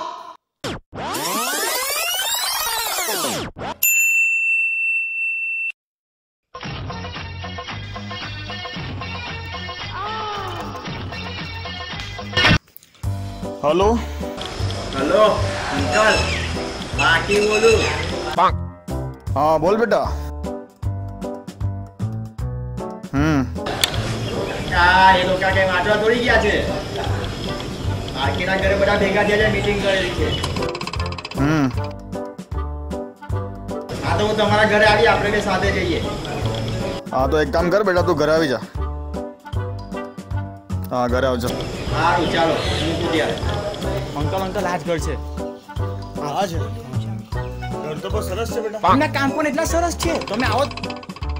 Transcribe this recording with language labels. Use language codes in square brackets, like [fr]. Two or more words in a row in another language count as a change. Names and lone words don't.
[gu] હેલો અંકલ બાકી બોલું. [hi] हाँ बोल बेटा. [gu] એ લોકો કઈ વાંચવા થોડી ગયા છે. આખીના ઘરે બધા ભેગા થયા છે, મીટિંગ કરેલી છે. હા તો હું તમારા ઘરે આવી, આપણે બે સાથે જઈએ. [hi] हाँ तो एक काम कर बेटा, तू घर आ जा. [gu] હા ઘરે આવજો. સારું ચાલો મૂકું ત્યારે. અંકલ આ જ ઘર છે. હા છે. ઘર તો બહુ સરસ છે બેટા. એમના કામ પણ એટલા સરસ છે તમે આવો